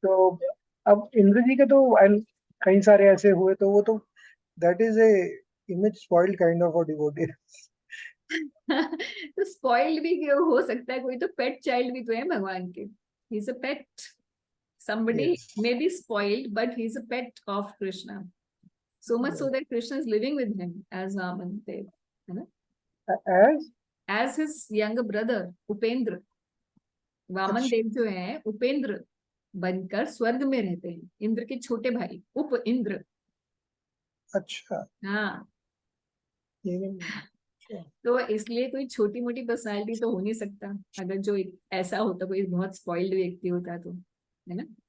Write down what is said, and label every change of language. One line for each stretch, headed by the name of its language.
Hindi: तो अब इंद्र जी के तो कई सारे ऐसे हुए, तो वो तो
English: That is a image spoiled kind of a devotee.
Hindi: तो स्पॉइल्ड भी क्यों हो सकता है, कोई तो पेट चाइल्ड भी तो है भगवान के,
English: he is a pet, somebody yes, may be spoiled but he's a pet of Krishna, so much so that Krishna is living with him as Vaman Dev,
Hindi: है ना,
English: As, as his younger brother Upendra।
Hindi: Vaman अच्छा देव जो है उपेंद्र बनकर स्वर्ग में रहते हैं, इंद्र के छोटे भाई उप इंद्र। अच्छा, हाँ, ये अच्छा। तो इसलिए कोई छोटी मोटी पर्सनालिटी तो हो नहीं सकता, अगर जो ऐसा होता, कोई बहुत स्पॉइल्ड व्यक्ति होता तो, है ना,